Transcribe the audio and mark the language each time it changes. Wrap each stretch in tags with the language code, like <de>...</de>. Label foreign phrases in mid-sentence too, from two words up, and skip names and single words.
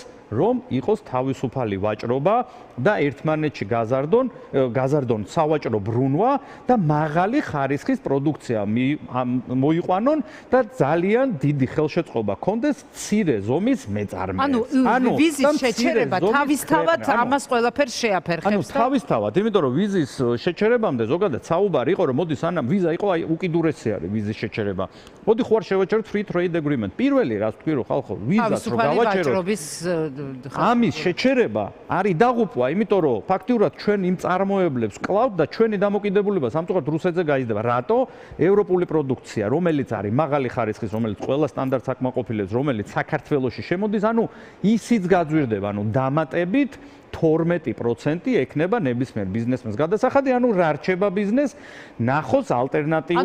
<ka>რომ იყოს თავისუფალი ვაჭრობა და ერთმანეთში გაზარდონ სავაჭრო ბრუნვა და მაღალი ხარისხის პროდუქცია მოიყვანონ და ძალიან დიდი ხელშეწყობა კონდეს მცირე ზომის მეწარმეებს. ანუ ვიზის შეჩერება თავისთავად ამას ყველაფერს შეაფერხებს. ანუ თავისთავად, იმიტომ რომ ვიზის შეჩერებამდე ზოგადად საუბარი იყო, რომ მოდი სანამ ვიზა იყო, აი უკიდურესი არის ვიზის შეჩერება. მოდი ხوار შევაჩეროთ</ka> <en>free trade agreement.</en> <ka>პირველი რაც თქვი რომ ხალხო ვიზას რო გავაჩეროთ ამის შეჩერება არის დაღუპვა, იმიტომ რომ ფაქტიურად ჩვენ იმ წარმოებლებს კლავთ და ჩვენი დამოკიდებულება სამწუხაროდ რუსეთზე გაიზრდება. რატო? ევროპული პროდუქცია, რომელიც არის მაღალი ხარისხის, რომელიც ყველა სტანდარტს აკმაყოფილებს, რომელიც საქართველოში შემოდის, ანუ ისიც გაძვირდება, ანუ დამატებით 12% ექნება ნებისმიერ ბიზნესმენს გადასახადი, ანუ რა რჩება ბიზნეს, ნახოს ალტერნატიული.</ka>